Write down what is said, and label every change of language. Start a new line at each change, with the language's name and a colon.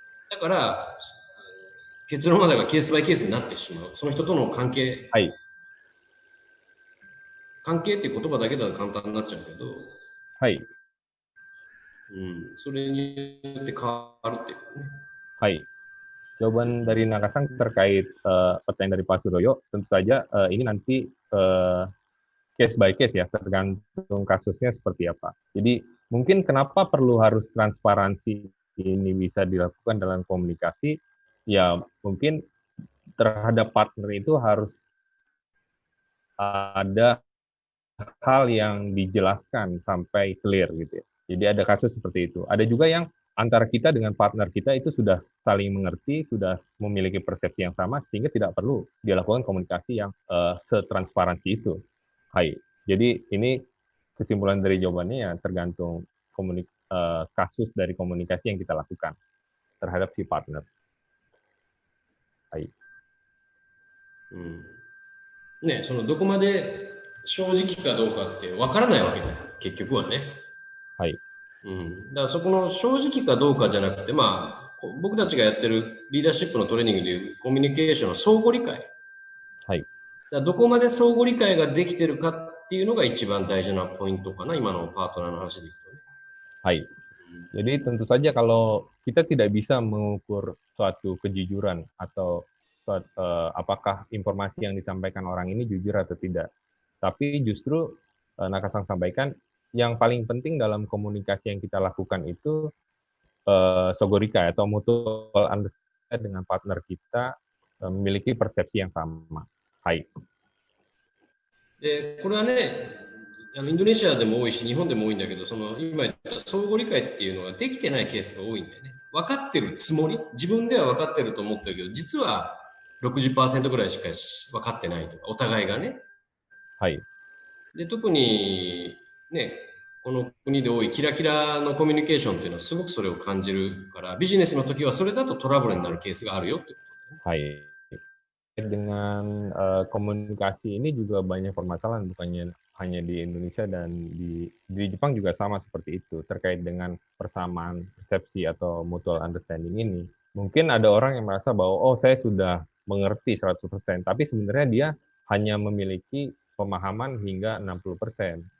Japanese: だから、結論までがケースバイケースになってしまう。その人との関係。はい。関係っていう言葉だけだと簡単になっちゃうけど。はい。それによって変わるっていうかね。はい。
Indonesian: Jawaban dari Nakasang terkait pertanyaan dari Pak Suroyo, tentu saja ini nanti
English: case by case
Indonesian: ya, tergantung kasusnya seperti apa. Jadi mungkin kenapa perlu harus transparansi ini bisa dilakukan dalam komunikasi, ya mungkin terhadap partner itu harus ada hal yang dijelaskan sampai clear gitu ya. Jadi ada kasus seperti itu. Ada juga yang antara kita dengan partner kita itu sudah saling mengerti, sudah memiliki persepsi yang sama, sehingga tidak perlu dilakukan komunikasi yang setransparansi itu. Hai. Jadi ini kesimpulan dari jawabannya ya tergantung kasus dari komunikasi yang kita lakukan terhadap si partner.
Japanese: Hai. ね、そのどこまで正直かどうかってわからないわけだよ、結局はね。はい。だからそこの正直かどうかじゃなくて、まあ、僕たちがやってるリーダーシップのトレーニングでいうコミュニケーションの相互理解。はい。だからどこまで相互理解ができてるかっていうのが一番大事なポイントかな、今のパートナーの話でいくとね。 Hai.
Indonesian: Jadi tentu saja kalau kita tidak bisa mengukur suatu kejujuran atau apakah informasi yang disampaikan orang ini jujur atau tidak. Tapi justru Nakasang sampaikan yang paling penting dalam komunikasi yang kita lakukan itu sogorika atau
English: mutual understanding
Indonesian: dengan partner kita memiliki persepsi yang sama. Hai.
Japanese: で、これはね、インドネシアでも多いし、日本でも多いんだけど、その今言った相互理解っていうのができてないケースが多いんだよね。分かってるつもり、自分では分かってると思ってるけど、実は60%ぐらいしか分かってないとか、お互いがね。はい。で、特にね、この国で多いキラキラのコミュニケーションっていうのはすごくそれを感じるから、ビジネスの時はそれだとトラブルになるケースがあるよってことだね。はい。
Indonesian: Dengan komunikasi ini juga banyak permasalahan, bukannya hanya di Indonesia dan di Jepang juga sama seperti itu, terkait dengan persamaan persepsi atau
English: mutual understanding
Indonesian: ini. Mungkin ada orang yang merasa bahwa, oh saya sudah mengerti 100%, tapi sebenarnya dia hanya memiliki pemahaman hingga 60%.